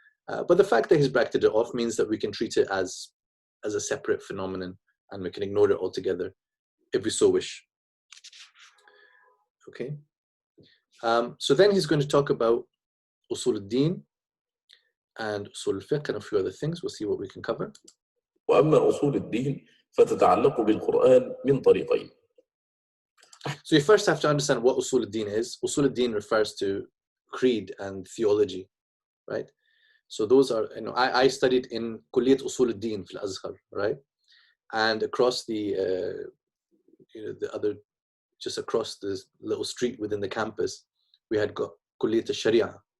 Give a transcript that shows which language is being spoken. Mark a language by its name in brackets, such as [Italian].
[English] But the fact that he's bracketed it off means that we can treat it as a separate phenomenon, and we can ignore it altogether if we so wish. Okay. So then he's going to talk about Usul al-Din and Usul al-Fiqh and a few other things. We'll see what we can cover. [Arabic] وأما أصول الدين فتتعلق بالقرآن من طريقين. [English] So you first have to understand what Usul al-Din is. Usul al-Din refers to creed and theology, right? So those are, I studied in Kulliyat Usul al-Din fil Azhar, right? And across the other, just across this little street within the campus, we had got Kulliyat al-Sharia.